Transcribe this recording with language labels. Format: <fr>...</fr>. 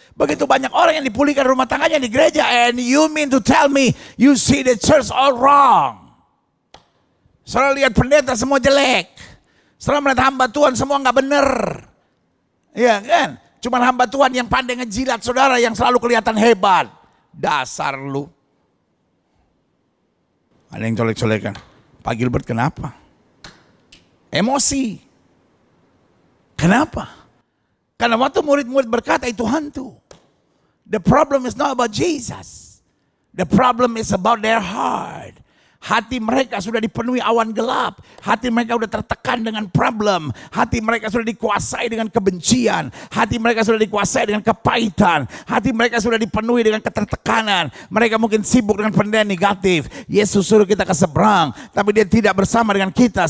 <id>Begitu banyak orang yang dipulihkan rumah tangganya di gereja.</id> <en>And you mean to tell me, you see the church all wrong.</en> <id>Saudara lihat pendeta semua jelek. Saudara melihat hamba Tuhan semua gak bener. Iya kan? Cuman hamba Tuhan yang pandai ngejilat saudara yang selalu kelihatan hebat. Dasar lu. Ada yang colek-colekan. Pak Gilbert kenapa? Emosi. Kenapa? Karena waktu murid-murid berkata itu hantu.</id> <en>The problem is not about Jesus. The problem is about their heart.</en> <id>Hati mereka sudah dipenuhi awan gelap. Hati mereka sudah tertekan dengan problem. Hati mereka sudah dikuasai dengan kebencian. Hati mereka sudah dikuasai dengan kepahitan. Hati mereka sudah dipenuhi dengan ketertekanan. Mereka mungkin sibuk dengan pendirian negatif. Yesus suruh kita ke seberang, tapi dia tidak bersama dengan kita.</id>